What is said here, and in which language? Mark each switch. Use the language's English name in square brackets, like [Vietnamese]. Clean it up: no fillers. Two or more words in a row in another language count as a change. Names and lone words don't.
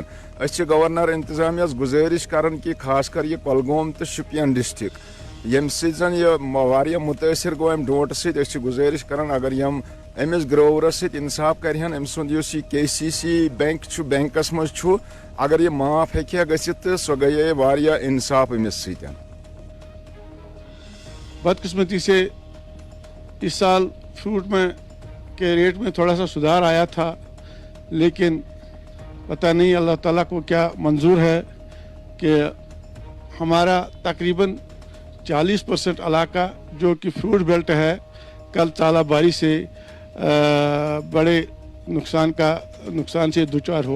[Kashmiri] أسۍ چھِ گورنر انتظامیہس گُزٲرِش کران کہِ خاص کر یہِ کۄلگوم تہٕ شُپین ڈسٹرک ییٚمہِ سۭتۍ زن یہِ واریاہ مُتٲثر گوٚو امہِ ڈونٛٹہٕ سۭتۍ، أسۍ چھِ گُزٲرِش کران اگر یِم أمِس گروورس سۭتۍ انصاف کرہن، أمۍ سُنٛد یُس یہِ KCC بینک چھُ بینکس منٛز چھُ، اگر یہِ معاف ہیٚکہِ ہا گٔژھِتھ تہٕ سۄ گٔیے واریاہ انصاف أمِس سۭتۍ۔ [Urdu] بدقسمتی سے اس سال فروٹ میں کے ریٹ میں تھوڑا سا سدھار آیا تھا، لیکن پتہ نہیں اللہ تعالیٰ کو کیا منظور ہے کہ ہمارا تقریباً 40% علاقہ جو کہ فروٹ بیلٹ ہے کل ژالہ باری سے بڑے نقصان سے دوچار ہوا۔